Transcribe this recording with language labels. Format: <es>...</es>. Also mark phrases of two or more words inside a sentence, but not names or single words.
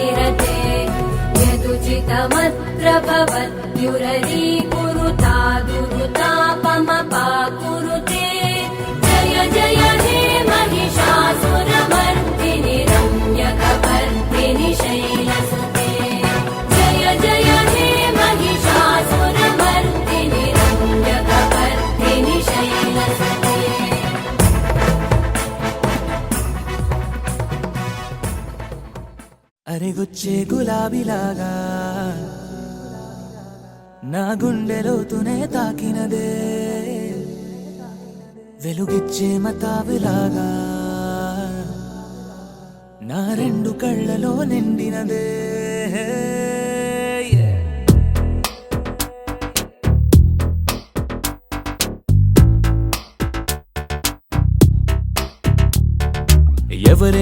<sa>रते यदुचितमत्र भवत्युररीकुरुता दुरुतापमपाकुरुते जय जय हे महिषासुरमर्दिनि रम्यकपर्दिनि शैलसुते जय जय हे महिषासुरमर्दिनि रम्यकपर्दिनि शैलसुते</sa> <te>అరే గుచ్చే గులాబీలాగా నా గుండెలోతునే తాకినదే వెలుగిచ్చే మతాబులాగా నా రెండు కళ్ళలో నిండినదే ఎవరే</te>